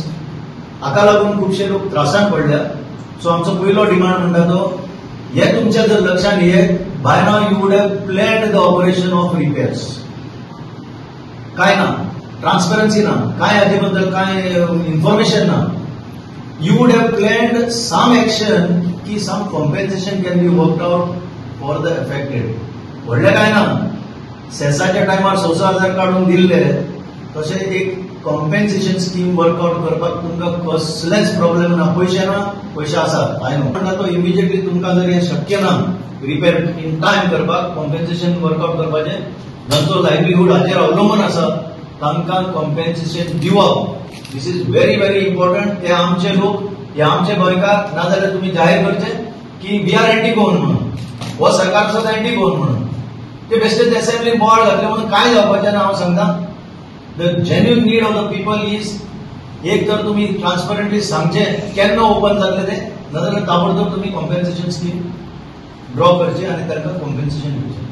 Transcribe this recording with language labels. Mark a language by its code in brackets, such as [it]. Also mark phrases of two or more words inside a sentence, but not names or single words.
[kok] हाका लागून खुबशे लोक त्रासान पडल्या. सो आमचो पयलो डिमांड म्हणटा तो हे तुमच्या जर लक्षात येत [en] by now you would have planned the operation of repairs. [kok] काय ना ट्रान्सपरन्सी ना, काय हाचे बद्दल काय इन्फॉर्मेशन ना. [en] you would have planned some action की some compensation can be worked out for the affected. [kok] व्हडले काय ना. सेसाच्या टायमार 6,000 काढून दिल्ले तशें एक [en] compensation scheme workout [kok] करपाक तुमकां कसलेच प्रॉब्लेम ना. पयशे ना, पयशे आसात. हांवें म्हणटा तो इमिजिएटली तुमकां जर हे शक्य ना [en] repair in time [kok] करपाक [en] compensation workout [kok] करपाचें, जांचो लायव्हलीहूड हाचेर अवलंबून आसा तांकां कॉम्पेन्सेशन दिवप. [en] this is very very important. [kok] ते आमचे लोक, हे आमचे गोंयकार. नाजाल्यार तुमी जाहीर करचें की [en] we are anti Goan [kok] म्हणून. हो सरकार सुद्धा [en] anti Goan [kok] म्हणून. ते बेश्टेच [en] assembly board [kok] घातले म्हणून काय जावपाचें ना. हांव सांगता [en] the genuine need of the people is [kok] एक तर तुम्ही ट्रान्सपरंटली सांगचें केन्ना ओपन जातले ते, नाजाल्यार ताबडतोब तुम्ही [en] compensation scheme draw [kok] करची आणि तांकां कॉम्पेन्सेशन दिवचें.